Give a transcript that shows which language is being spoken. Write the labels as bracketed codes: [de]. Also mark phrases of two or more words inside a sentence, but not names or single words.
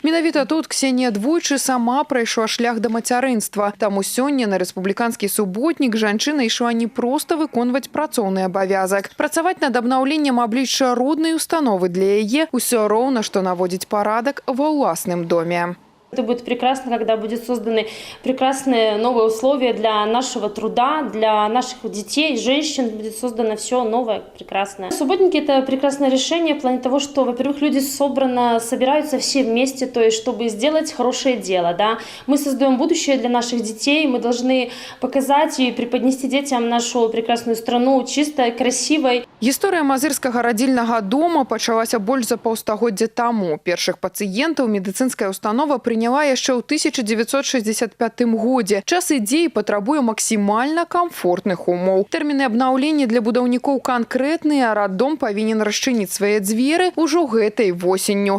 [be] Менавіта тут Ксенія двойчы сама прайшла шлях да мацярынства. Таму сёння на рэспубліканскі суботнік жанчына ішла не проста выконваць працоўны абавязак. Працаваць над абнаўленнем аблічча роднай установы для яе ўсё роўна, што наводзіць парадак ва ўласным доме. [ru] Это будет прекрасно, когда будут созданы прекрасные новые условия для нашего труда, для наших детей, женщин. Будет создано все новое, прекрасное. Субботники – это прекрасное решение в плане того, что, во-первых, люди собираются все вместе, то есть, чтобы сделать хорошее дело. Да? Мы создаем будущее для наших детей, мы должны показать и преподнести детям нашу прекрасную страну чистой, красивой. [be] Гісторыя мазырскага радзільнага дома пачалася больш за паўстагоддзя таму. Першых пацыентаў медыцынская установа прыняла яшчэ ў 1965 годзе. Час ідзе і патрабуе максімальна камфортных умоў. Тэрміны абнаўлення для будаўнікоў канкрэтныя, а раддом павінен расчыніць свае дзверы ўжо гэтай восенню.